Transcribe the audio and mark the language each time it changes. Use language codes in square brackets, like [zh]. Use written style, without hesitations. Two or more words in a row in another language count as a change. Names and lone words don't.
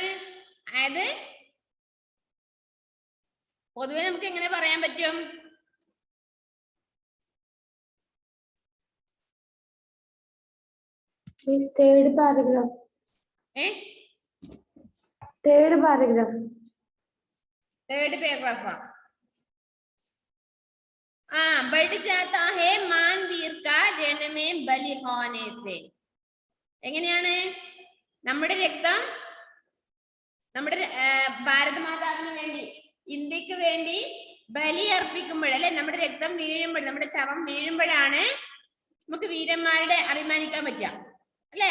[ml] അതായത് പൊതുവെ നമുക്ക് എങ്ങനെ പറയാൻ പറ്റും? [en] third paragraph. third paragraph. third paragraph. [hi] बढ़ जाता है मान वीर का रण में बलि होने से. [ml] എങ്ങനെയാണ്? നമ്മുടെ രക്തം നമ്മുടെ ഭാരതമാതാവിന് വേണ്ടി, ഇന്ത്യക്ക് വേണ്ടി ബലി അർപ്പിക്കുമ്പോഴല്ലേ, നമ്മുടെ രക്തം വീഴുമ്പോൾ, നമ്മുടെ ശവം വീഴുമ്പോഴാണ് നമുക്ക് വീരന്മാരുടെ അഭിമാനിക്കാൻ പറ്റുക അല്ലേ?